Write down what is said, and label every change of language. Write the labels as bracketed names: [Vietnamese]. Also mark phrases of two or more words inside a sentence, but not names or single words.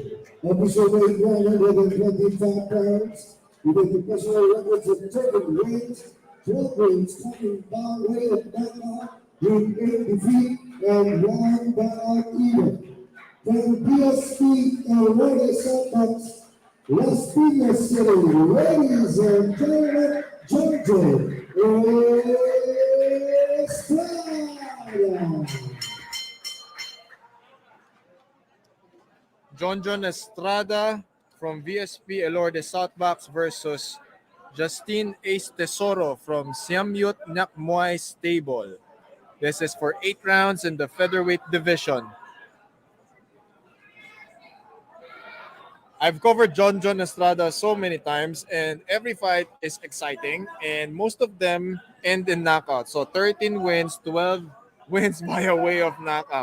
[English] Official weight 125 pounds, with a professional records of 13 wins, 12 wins, coming down way of knockout with 8 defeat and 1 knockout even. From BSP Elorde Sucat, Las Piñas City, ladies and gentlemen, Jojo Estrada. John Estrada from VSP Elorde Sucat versus Justine Ace Tesoro from Siamyut Nakmoy Stable. This is for 8 rounds in the featherweight division. I've covered John Estrada so many times, and every fight is exciting, and most of them end in knockout. So 13 wins, 12 wins by way of knockout.